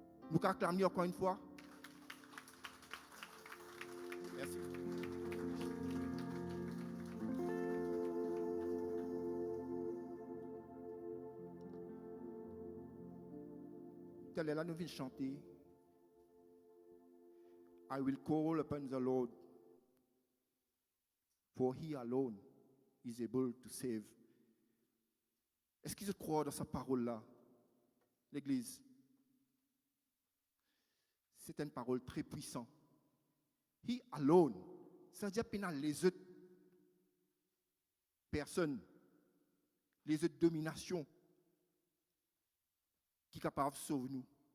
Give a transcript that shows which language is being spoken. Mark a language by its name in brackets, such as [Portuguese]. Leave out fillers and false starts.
[French] Nous acclamons encore une fois. Merci. Telle est là, nous venons chanter. [English] I will call upon the Lord, for he alone is able to save. [French] Est-ce qu'ils croient dans sa parole-là, l'Église? C'est une parole très puissante. [English] He alone, [French] c'est-à-dire qu'il y a les autres personnes, les autres dominations qui sont capables de sauver nous.